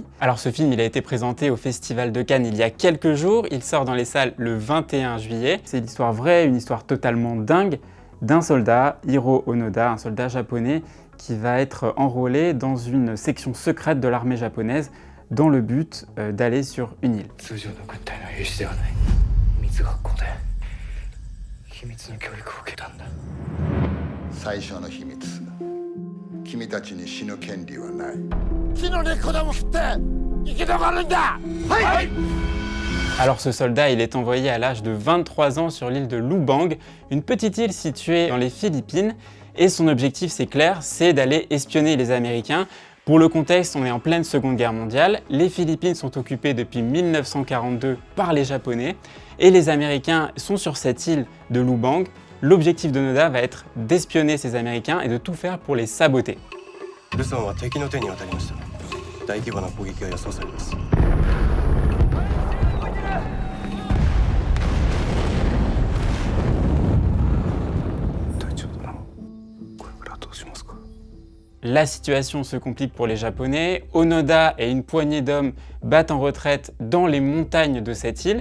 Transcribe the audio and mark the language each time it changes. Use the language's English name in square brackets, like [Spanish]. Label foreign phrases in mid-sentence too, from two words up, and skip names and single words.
[French] Alors ce film, il a été présenté au Festival de Cannes il y a quelques jours. Il sort dans les salles le 21 juillet. C'est l'histoire vraie, une histoire totalement dingue d'un soldat, Hiro Onoda, un soldat japonais qui va être enrôlé dans une section secrète de l'armée japonaise dans le but d'aller sur une île. [Japanese] 秘密の教育を受けたんだ。最初の秘密。君たちに死ぬ権利はない。木の根っこでも振って生き残るんだ。はい。 [French] Alors ce soldat, il est envoyé à l'âge de 23 ans sur l'île de Lubang, une petite île située dans les Philippines, et son objectif, c'est clair, c'est d'aller espionner les Américains. Pour le contexte, on est en pleine Seconde Guerre mondiale, les Philippines sont occupées depuis 1942 par les Japonais, et les Américains sont sur cette île de Lubang. L'objectif d'Onoda va être d'espionner ces Américains et de tout faire pour les saboter. [Japanese] ルソンは敵の手に渡りました。大規模な攻撃が予想されます。 [French] La situation se complique pour les Japonais. Onoda et une poignée d'hommes battent en retraite dans les montagnes de cette île.